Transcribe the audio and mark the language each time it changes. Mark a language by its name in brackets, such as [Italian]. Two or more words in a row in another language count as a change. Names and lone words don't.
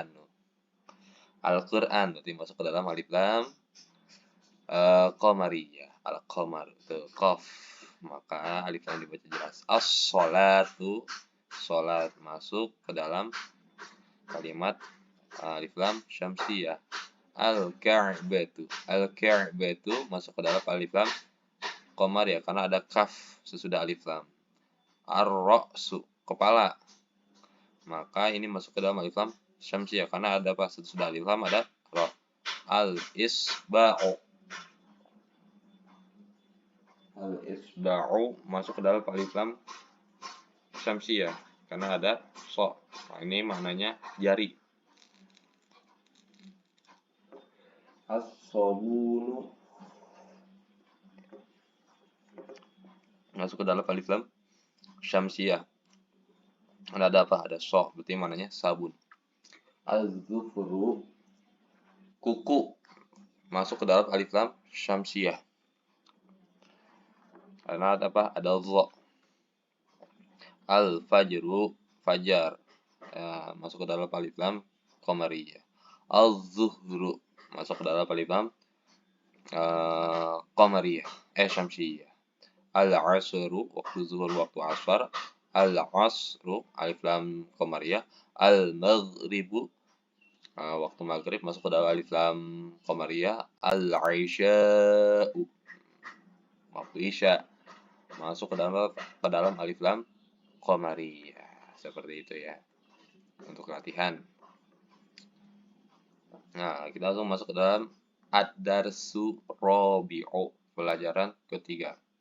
[Indonesian] Al-Qur'an berarti masuk ke dalam [Arabic] ألف لام قمرية. [Indonesian] Al-qamar itu qaf. Maka [Arabic] ألف لام [Indonesian] dibaca jelas. As-sholatu, sholat masuk ke dalam kalimat [Arabic] ألف لام شمسية. Al-ka'batu. [Indonesian] Al-ka'batu masuk ke dalam [Arabic] ألف لام قمر [Indonesian] ya, karena ada kaf sesudah [Arabic] ألف لام. [Indonesian] Ar-ra'su, kepala. Maka ini masuk ke dalam [Arabic] ألف لام شمسية [Indonesian] karena ada apa sesudah [Arabic] ألف لام [Indonesian] ada ra. [Arabic] Al-isba'u. [Indonesian] Al-isba'u masuk ke dalam [Arabic] ألف لام شمسية [Indonesian] karena ada so. Nah, ini maknanya jari. As-sabunu masuk ke dalam [Arabic] ألف لام شمسية. [Indonesian] Ada apa? Ada so, berarti maknanya sabun. Az-zufru, kuku masuk ke dalam [Arabic] ألف لام شمسية. [Indonesian] Karena ada apa? Ada dha. Al-fajru, fajar. Ya, masuk ke dalam [Arabic] ألف لام قمرية. [Indonesian] Az-zuhru masuk ke dalam [Arabic] ألف لام قمرية، شمسية. [Indonesian] Al-asru, waktu zuhur, waktu asar. [Arabic] العصر، ألف لام قمرية. Al-maghribu, [Indonesian] waktu maghrib masuk ke dalam [Arabic] ألف لام قمرية. [Indonesian] Al-isya'u, waktu isya masuk ke dalam [Arabic] ألف لام قمرية. [Indonesian] Seperti itu ya untuk latihan. Nah, kita langsung masuk ke dalam [Arabic] الدرس رابع, [Indonesian] pelajaran ketiga.